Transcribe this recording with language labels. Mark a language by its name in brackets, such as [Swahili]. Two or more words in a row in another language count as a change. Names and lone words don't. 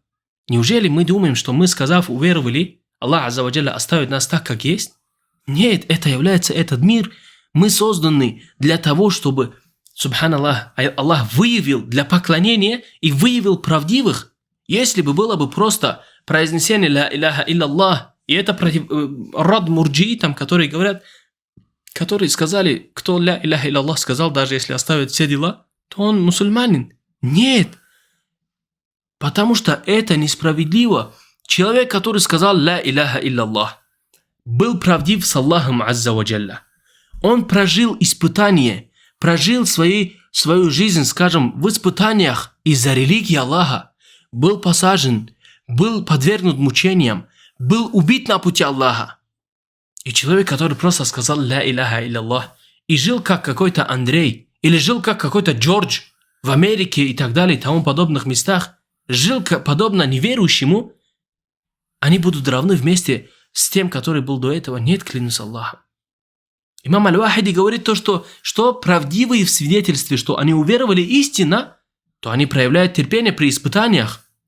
[Russian] Неужели мы думаем, что мы, сказав уверовали, Аллах [Arabic] عز وجل [Russian] оставит нас так, как есть? Нет, это является этот мир. Мы созданы для того, чтобы, субханаллах, Аллах выявил для поклонения и выявил правдивых. Если бы было бы просто произнесение [Arabic] «لا إله إلا الله», [Russian] и это рад мурджиитам, которые говорят, которые сказали, кто [Arabic] «لا إله إلا الله» [Russian] сказал, даже если оставит все дела, то он мусульманин. Нет, потому что это несправедливо. Человек, который сказал [Arabic] «لا إله إلا الله», [Russian] был правдив с Аллахом [Arabic] عز وجل. [Russian] Он прожил испытание, прожил свою жизнь, скажем, в испытаниях из-за религии Аллаха, был посажен, был подвергнут мучениям, был убит на пути Аллаха. И человек, который просто сказал [Arabic] «لا إله إلا الله» [Russian] и жил как какой-то Андрей, или жил как какой-то Джордж в Америке и так далее, и тому подобных местах, жил подобно неверующему, они будут равны вместе с тем, который был до этого. Нет, клянусь Аллахом. Имам Аль-Вахиди говорит то, что правдивые в свидетельстве, что они уверовали истинно, то они проявляют терпение при испытаниях.